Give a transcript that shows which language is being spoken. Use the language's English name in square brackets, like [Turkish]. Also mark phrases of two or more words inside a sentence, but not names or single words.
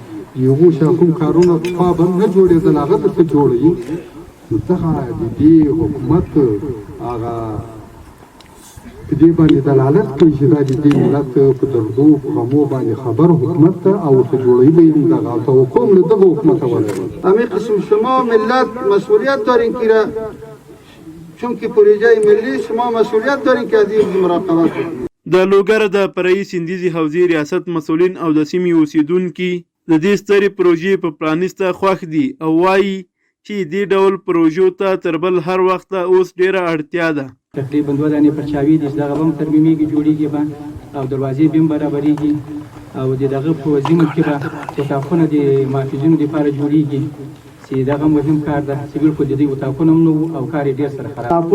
[Pashto] یو شاکوم کارونه په بند نه جوړېدل، هغه درته جوړوي. نو دغه د دې حکومت هغه په دې باندې دلالت کوي چې دا د دې ملت په دردو په غمو باندې خبر حکومت ته او ورته جوړوي به دغه توقع له دغه حکومت ولري. [Persian] همین قسم شما ملت مسئولیت دارین که چون که پروژه ملی شما مسئولیت دارین که از این مراقبت کنید. [Pashto] د لوګر د فرعي سیندیزي حوزې ریاست مسؤلین او د سیمې اوسیدونکي د دې سترې پروژې په پرانیسته خوښ دي او وایي چې دې ډول پروژو ته تر بل هر وخت اوس ډیره اړتیا ده. تقریبا 2 دانې پرچاوي دي چې دغه به هم ترمیمېږي، جوړېږي به او دروازې به هم برابرېږي او د دغه په وزیمو کې به اتاقونه د محافظینو دپاره جوړېږي چې دغه مهم کار ده چې بلکل د دوی اتاقونه هم نه او کار یې ډېر سره خراب.